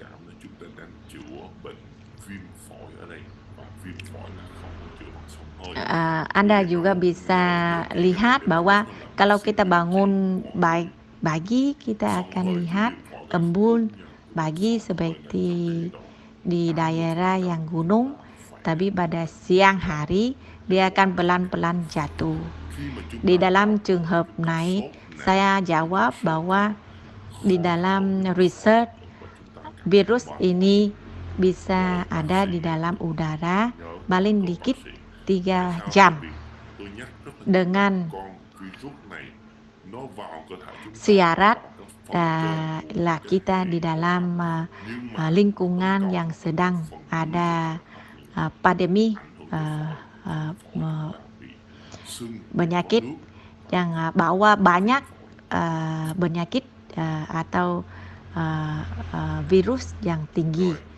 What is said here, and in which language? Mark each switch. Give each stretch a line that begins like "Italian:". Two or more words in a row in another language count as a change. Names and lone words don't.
Indonesian: Anda juga bisa lihat bahwa kalau kita bangun pagi, kita akan lihat embun pagi seperti di daerah yang gunung, tapi pada siang hari dia akan pelan-pelan jatuh. Di dalam
Vietnamese: trường hợp này,
Indonesian: saya jawab bahwa di dalam riset virus ini bisa ada di dalam udara paling dikit 3 jam dengan syarat lah kita di dalam lingkungan yang sedang ada pandemi penyakit yang bawa banyak penyakit atau virus yang tinggi.